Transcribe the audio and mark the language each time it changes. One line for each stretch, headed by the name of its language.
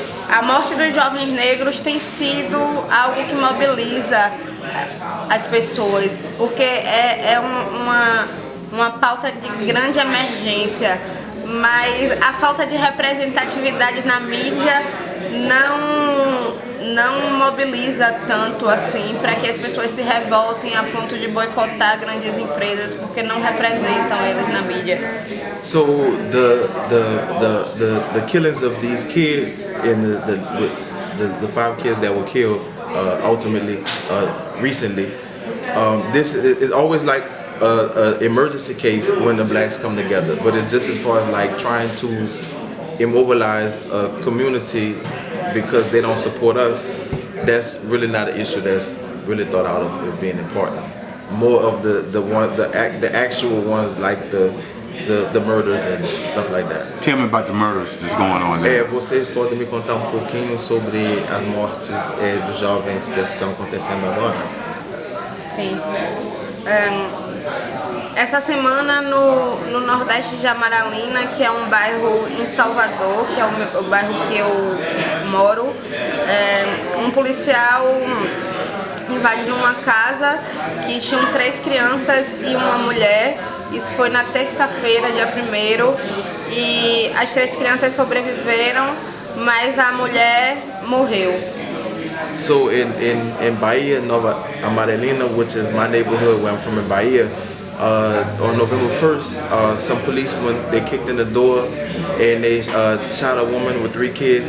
Portuguese: A morte dos jovens negros tem sido algo que mobiliza as pessoas, porque é uma pauta de grande emergência, mas a falta de representatividade na mídia não mobiliza tanto assim para que as pessoas se revoltem a ponto de boicotar grandes empresas porque não representam eles na mídia.
English: So the killings of these kids and the 5 kids that were killed ultimately recently, this is always like a emergency case when the blacks come together, but it's just as far as like trying to immobilize a community because they don't support us. That's really not an issue that's really thought out of it being important. More of the actual ones like the murders and stuff like that. Tell me about the murders that's going on there.
Portuguese: Vocês podem me contar um pouquinho sobre as mortes dos jovens que estão acontecendo agora? Sim. Essa semana no nordeste de Amaralina, que é um bairro em Salvador, que é o bairro que eu moro, um policial invadiu uma casa que tinham 3 crianças e uma mulher. Isso foi na terça-feira, dia 1º, e as 3 crianças sobreviveram, mas a mulher morreu.
English: So in Bahia, Nova Amaralina, which is my neighborhood where I'm from in Bahia, on November 1st, some policemen, they kicked in the door and they shot a woman with 3 kids.